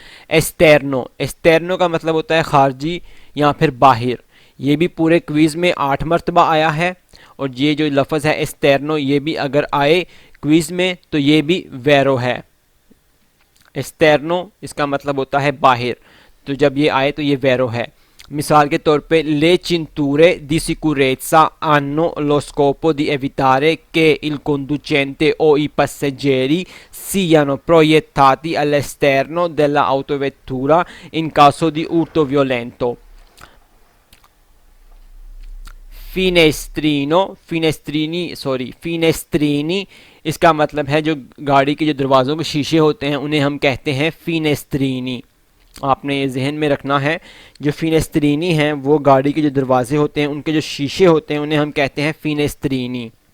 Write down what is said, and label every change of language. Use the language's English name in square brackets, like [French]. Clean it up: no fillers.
[Hindi] एस्टेरनो, एस्टेरनो का मतलब होता है खारजी या फिर बाहिर। ये भी पूरे क्विज़ में 8 मरतबा आया है। और ये जो लफ्ज़ है एस्टेरनो, ये भी अगर आए क्विज़ में तो ये भी वैरो है। एस्टेरनो इसका मतलब होता है बाहिर, तो जब ये आए तो ये वैरो है। मिसाल के तौर पे [Italian] ले cinture di sicurezza hanno lo scopo di evitare che il conducente o i passeggeri siano proiettati all'esterno della autovettura in caso di urto violento। [Hindi] फिनेस्ट्रीनो, फिनेस्ट्रीनी इसका मतलब है जो गाड़ी के जो दरवाज़ों के शीशे होते हैं उन्हें हम कहते हैं फिनेस्ट्रीनी। आपने ये जहन में रखना है, जो फिनेस्ट्रीनी हैं वो गाड़ी के जो दरवाजे होते हैं उनके जो शीशे होते हैं उन्हें हम कहते हैं फिनेस्ट्रीनी।